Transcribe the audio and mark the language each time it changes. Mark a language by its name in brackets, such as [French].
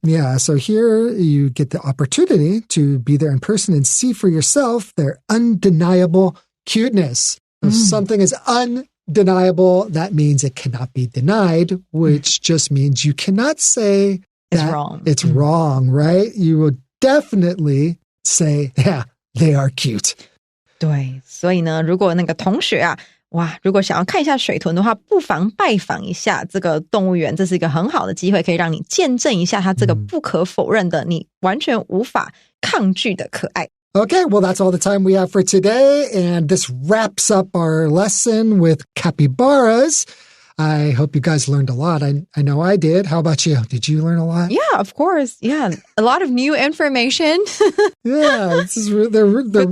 [English] Yeah, so here you get the opportunity to be there in person and see for yourself their undeniable cuteness. If something is undeniable, that means it cannot be denied, which just means you cannot say that it's wrong, right? You will definitely say, yeah, they are cute. [Chinese] 对，所以呢，如果那个同学啊，哇，如果想要看一下水豚的话，不妨拜访一下这个动物园，这是一个很好的机会，可以让你见证一下它这个不可否认的，你完全无法抗拒的可爱。 [English] Okay, well, that's all the time we have for today, and this wraps up our lesson with capybaras. I hope you guys learned a lot. I know I did. How about you? Did you learn a lot? Yeah, of course. Yeah, a lot of new information. Yeah, they're really